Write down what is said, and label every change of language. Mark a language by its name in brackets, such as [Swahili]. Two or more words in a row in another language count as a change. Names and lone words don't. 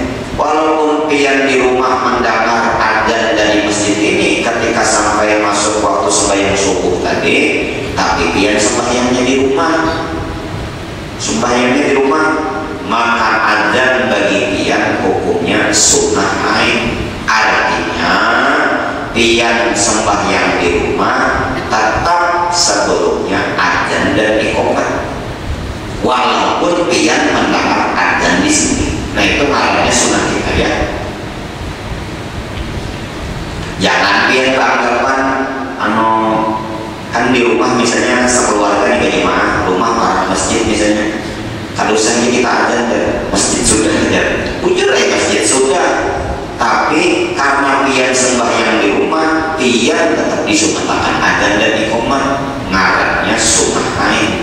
[Banjar] Walaupun pian di rumah mendengar adzan dari masjid ini ketika sampai masuk waktu sembahyang subuh tadi, tapi pian sembahyangnya di rumah, sembahyangnya di rumah, maka adzan bagi pian hukumnya sunnah ain. Artinya pian sembahyang di rumah tetap sebelumnya adzan dan iqamah, walaupun pian mendengar adzan di sini. Nah itu namanya sunnah kifayah. Jangan pian beranggapan kan di rumah misalnya sekeluarga di jemaah rumah para masjid misalnya, kalau misalnya kita adzan dan masjid sudah ada, ujur ya masjid sudah, tapi karena pian sembahyang di rumah, pian tetap disunahkan adzan dan iqamah, ngarannya sunnah ain.